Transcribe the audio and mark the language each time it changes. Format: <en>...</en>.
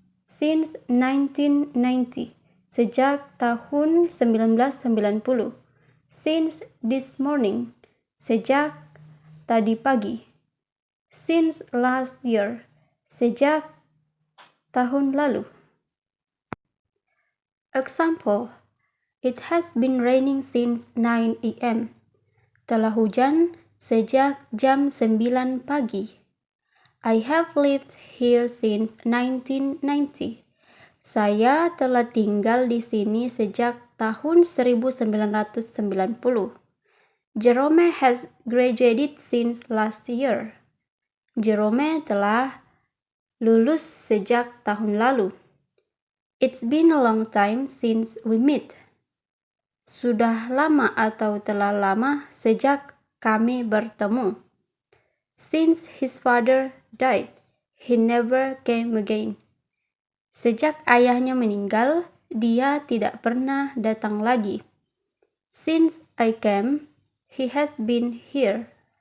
<en>Since 1990.</en> <id>Sejak tahun 1990.</id> <en>Since this morning,</en> <id>sejak tadi pagi.</id> <en>Since last year,</en> <id>sejak tahun lalu.</id> <en>Example, it has been raining since 9 a.m.</en> <id>Telah hujan sejak jam 9 pagi.</id> <en>I have lived here since 1990.</en> <id>Saya telah tinggal di sini sejak tahun 1990.</id> <en>Jerome has graduated since last year.</en> <id>Jerome telah lulus sejak tahun lalu.</id> <en>It's been a long time since we met.</en> <id>Sudah lama atau telah lama sejak kami bertemu.</id> <en>Since his father died, he never came again.</en> <id>Sejak ayahnya meninggal, dia tidak pernah datang lagi.</id> <en>Since I came, he has been here.</en>